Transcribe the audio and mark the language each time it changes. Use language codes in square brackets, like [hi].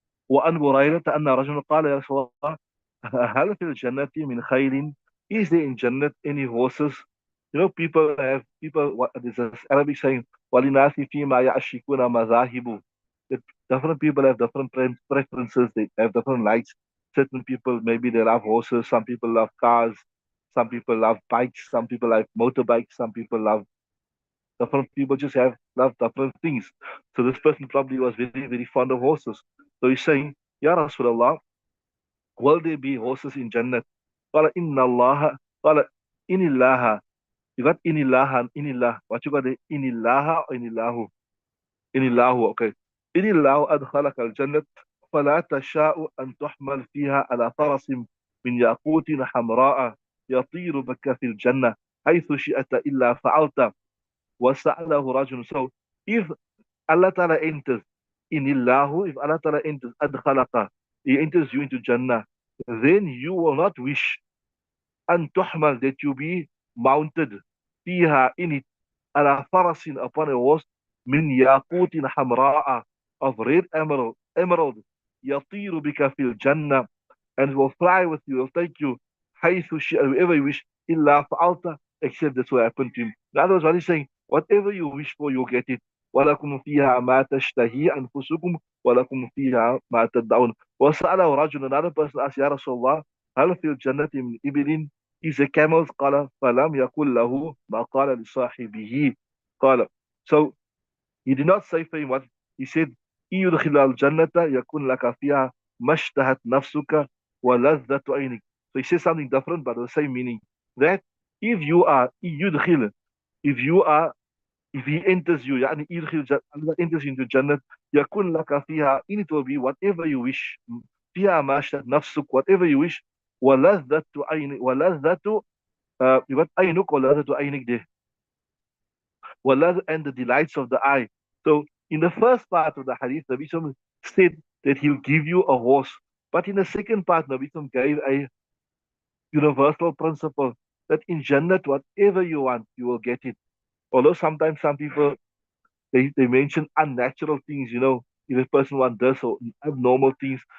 [ar] وعن بريرة أن رجلا قال يا رسول الله هل في الجنة من خيل? [en] Is there in Jannah any horses? You know, people. There's this Arabic saying [ar] وَلِنَاسِ فِيمَا يَعْشِقُونَ مَذَاهِبُ. [en] That different people have different preferences. They have different likes. Certain people maybe they love horses. Some people love cars. Some people love bikes. Some people like motorbikes. Some people love different people just have love different things. So this person probably was very, very fond of horses. So he's saying, Ya Rasulullah, will there be horses in Jannah? [ar] Qala inna Allah, qala inillaha. [en] You got inillaha and inillah. What you got there? [ar] Inillaha or inillahu? Inillahu, okay. Inillahu adkhalaka al-jannat. فلا تشاء أن تحمل فيها على فرس من ياقوت حمراء يطير بك في الجنة حيث شئت إلا فعلت وسأله رجل. [en] So if Allah Ta'ala enters inillahu, if Allah Ta'ala enters adkhalaka, He enters you into Jannah, then you will not wish [ar] an tuhmal [en] that you be mounted fiha in it [ar] ala farasin [en] upon a horse [ar] min yaqutin hamra'a [en] of red emerald [ar] yatiru bika fil Jannah [en] and will fly with you, will take you wherever you wish, [ar] illa fa'alta, [en] except that's what happened to him. In other words, what he's saying, whatever you wish for, you'll get it. [ar] ولكم فيها ما تشتهي أنفسكم ولكم فيها ما تدعون. وسأله رجل, [en] another person asked, [ar] يا رسول الله هل في الجنة من إبل [en] is a camel? [ar] قال فلم يقل له ما قال لصاحبه قال. [en] So he did not say for him what he said. [ar] يدخل الجنة يكون لك فيها ما اشتهت نفسك ولذة عينك. [en] So he says something different but the same meaning. That if you are يدخل, if you are, if he enters you, يعني يدخل Allah enters into Jannah, [ar] يكون لك فيها, [en] in it will be whatever you wish. [ar] فيها ما اشتهت نفسك, [en] whatever you wish. [ar] ولذة عينك, ولذة you got عينك ولذة عينك there. [en] And the delights of the eye. So in the first part of the hadith, the Bishop said that he'll give you a horse. But in the second part, Nabi Sallam gave a universal principle that in Jannat, whatever you want, you will get it. Although sometimes some people they mention unnatural things, if a person wants this or abnormal things.